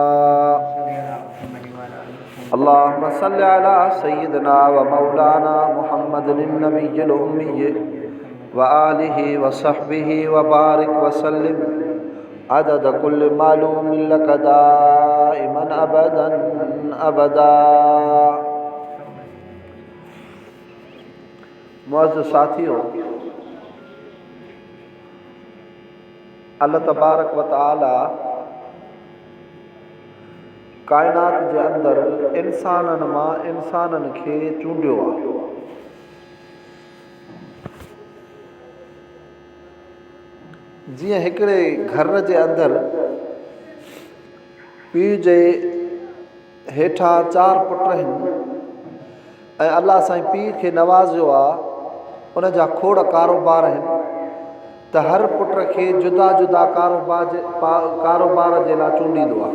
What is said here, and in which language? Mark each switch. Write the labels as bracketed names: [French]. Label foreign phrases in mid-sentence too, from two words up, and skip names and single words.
[Arabic] اللهم صل على سيدنا ومولانا محمد النبي الأمي وآله وصحبه وبارك وسلم عدد كل معلوم لك دائما أبدا. [Sindhi] मुअज़्ज़िज़ साथियों, [Arabic] الله تبارك وتعالى [Sindhi] कायनात जे अंदर इंसाननि मां इंसाननि खे चूंडियो आहे। जीअं हिकिड़े घर जे अंदरि पीउ जे हेठां 4 पुट आहिनि ऐं अल्लाह साईं पीउ खे नवाज़ियो आहे, उन जा खोड़ कारोबार आहिनि त हर पुट खे जुदा जुदा कारोबार जे लाइ चूंडींदो आहे।